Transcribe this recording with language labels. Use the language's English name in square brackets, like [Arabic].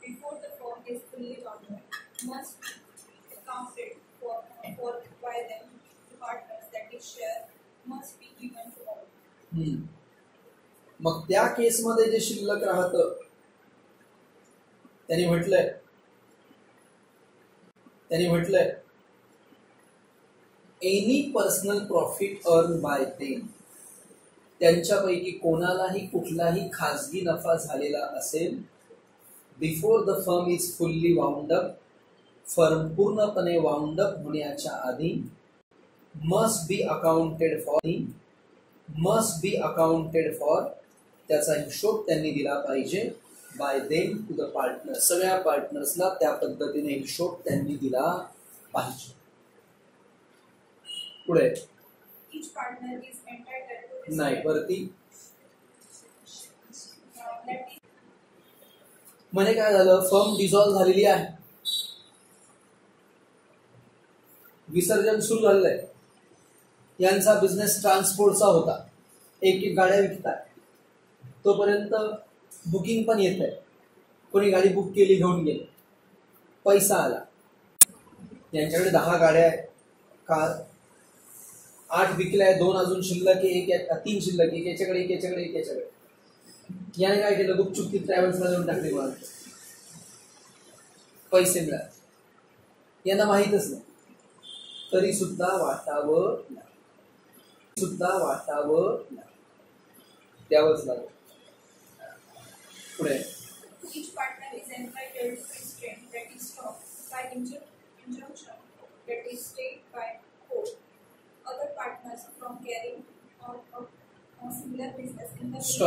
[English] must be accounted for by them to partners. That is, share must be given to all. [Marathi] मग त्या केसमध्ये जे शिल्लक राहतं त्यांनी म्हटलंय [English] any personal profit earn by them, [Marathi] त्यांच्यापैकी कोणालाही कुठलाही खाजगी नफा झालेला असेल [English] before the firm is fully wound up, [Marathi] firm पूर्णपणे वाउंड अप होण्याच्या आधी [English] must be accounted for [Marathi] त्याचा हिशोब त्यांनी दिला पाहिजे [English] by them to the partner, [Marathi] सगळ्या पार्टनर्सला त्या पद्धतीने हिशोब त्यांनी दिला पाहिजे. पुढे [English] Each partner is entitled to this. [Marathi] नाही वरती [English] That is, [Marathi] म्हणजे काय झालं, फर्म डिसॉल्व्ह झालेली आहे, विसर्जन सुरू झालेलं आहे, यांचा बिझनेस ट्रान्सपोर्टचा होता, एक एक गाड्या विकतात, तोपर्यंत बुकिंग पण येत आहे, कोणी गाडी बुक केली घेऊन गेले, पैसा आला, यांच्याकडे 10 गाड्या आहेत, कार 8 विकल्या, 2 अजून शिल्लक, 3 शिल्लक, एक याच्याकडे, याने काय केलं, गुपचूप ती ट्रॅव्हल्सला देऊन टाकले, मला पैसे मिळाले, यांना माहीतच नाही, तरी सुद्धा वाटावं द्यावंच लागलं. पुढे [English] each partner is entitled to restraint, that is, stop by injunction, that is, stayed by court, other partners from carrying out a similar business in the